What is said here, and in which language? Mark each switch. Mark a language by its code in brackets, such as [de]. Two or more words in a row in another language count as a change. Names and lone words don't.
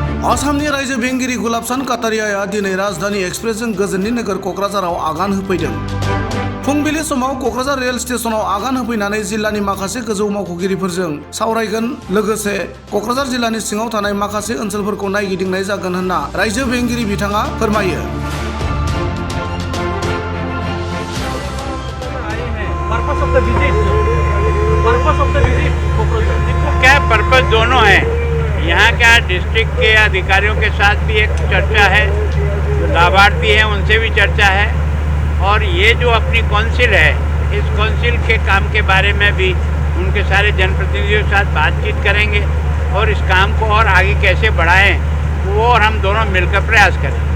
[brx] आसामनि रायजो बेंगिरि गुलाबसान काटारियाया दिनै राजधानी एक्सप्रेसजों गोजोननि नोगोर क'क्राझाराव आगान होफैदों। फुंबिलि समाव क'क्राझार रेल स्टेशनाव आगान होफैनानै जिल्लानि माखासे गोजौ मावख'गिरिफोरजों सावरायगोन, लोगोसे क'क्राझार जिल्लानि सिङाव थानाय माखासे ओनसोलफोरखौ नायगिदिंनाय जागोन होनना रायजो बेंगिरि बिथाङा फोरमायो। [hi] क्या पर्पस दोनों है। यहाँ क्या डिस्ट्रिक्ट के अधिकारियों के साथ भी एक चर्चा है, लाभार्थी हैं उनसे भी चर्चा है, और ये जो अपनी काउंसिल है इस काउंसिल के काम के बारे में भी उनके सारे जनप्रतिनिधियों के साथ बातचीत करेंगे और इस काम को और आगे कैसे बढ़ाएं वो और हम दोनों मिलकर प्रयास करें।